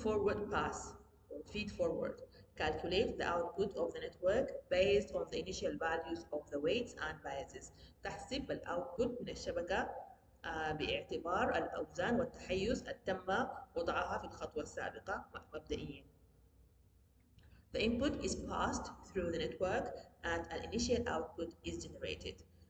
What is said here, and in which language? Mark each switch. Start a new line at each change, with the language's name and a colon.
English: Forward pass or feed forward. Calculate the output of the network based on the initial values of the weights and biases.
Arabic: تحسب الاوتبوت من الشبكة باعتبار الأوزان والتحيز التم وضعها في الخطوة السابقة مبدئيا.
English: The input is passed through the network and an initial output is generated.